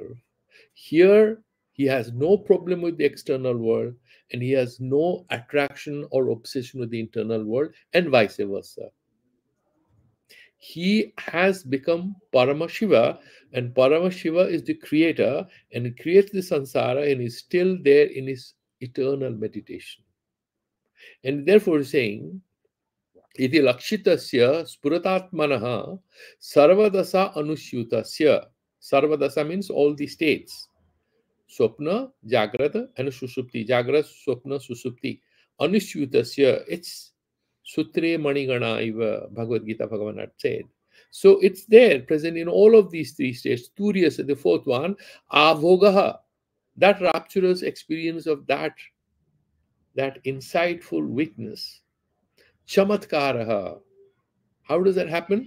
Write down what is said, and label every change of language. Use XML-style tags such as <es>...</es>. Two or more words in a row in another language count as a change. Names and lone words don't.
<en>Here, he has no problem with the external world and he has no attraction or obsession with the internal world, and vice versa. He has become Paramashiva, and Paramashiva is the creator, and he creates the samsara and is still there in his eternal meditation. And therefore, saying,</en> <sa>Iti lakshitasya spuratatmanaha sarvadasa anushyutasya.</sa> <en>Sarvadasa means all the states.</en> <sa>Swapna, Jagrata, and Sushupti. Jagrat, Swapna, Sushupti.</sa> <en>Anushyutasya, it's</en> <sa>Sutre Manigana, Iva</sa> <en>Bhagavad Gita Bhagavan had said. So it's there, present in all of these three states. Turyas, the fourth one, Avogaha, that rapturous experience of that insightful witness. Chamatkaraha. How does that happen?</en>